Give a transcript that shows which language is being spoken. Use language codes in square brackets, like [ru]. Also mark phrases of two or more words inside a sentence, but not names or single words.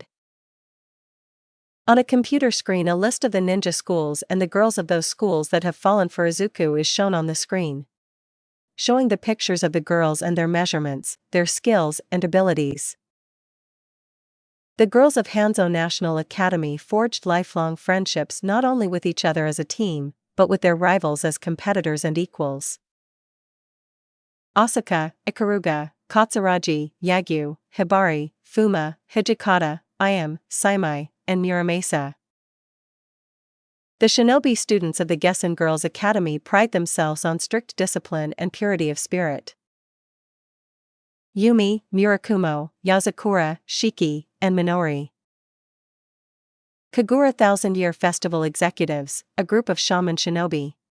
[en] On a computer screen, a list of the ninja schools and the girls of those schools that have fallen for Izuku is shown on the screen, showing the pictures of the girls and their measurements, their skills and abilities. The girls of Hanzo National Academy forged lifelong friendships not only with each other as a team, but with their rivals as competitors and equals. Asuka, Ikaruga, Katsuragi, Yagyu, Hibari, Fuma, Hijikata, Ayame, Saimai, and Muramasa. The shinobi students of the Gessen Girls Academy pride themselves on strict discipline and purity of spirit. Yumi, Murakumo, Yazakura, Shiki, and Minori. Kagura Thousand-Year Festival Executives, a group of shaman shinobi.